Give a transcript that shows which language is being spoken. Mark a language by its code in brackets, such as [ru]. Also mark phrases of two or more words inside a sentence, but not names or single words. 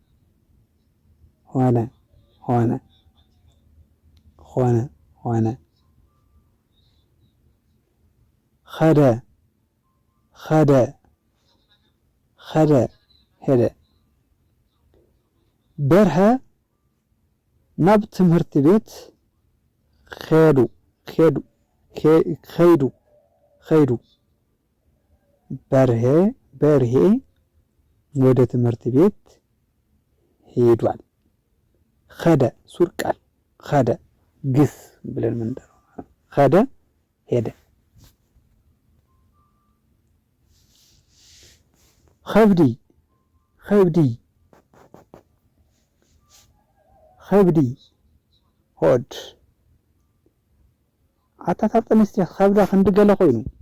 [am] ሆነ ሆነ ሆነ ሆነ [ti] ኸደ ኸደ ኸደ ሄደ በርሀ ናብ ትምህርት ቤት ኸዱ ኸዱ ኸይዱ ኸይዱ [am] በርሄ በርሄ ወደ ትምህርት ቤት ሄዷል። ኸደ ሱር ቃል ኸደ ግስ ብለን ምንጠራው ኸደ ሄደ። [ti] ኸብዲ ኸብዲ ኸብዲ ሆድ አታታጠንስቲ ኸብዳ ክንድገለ ኮይኑ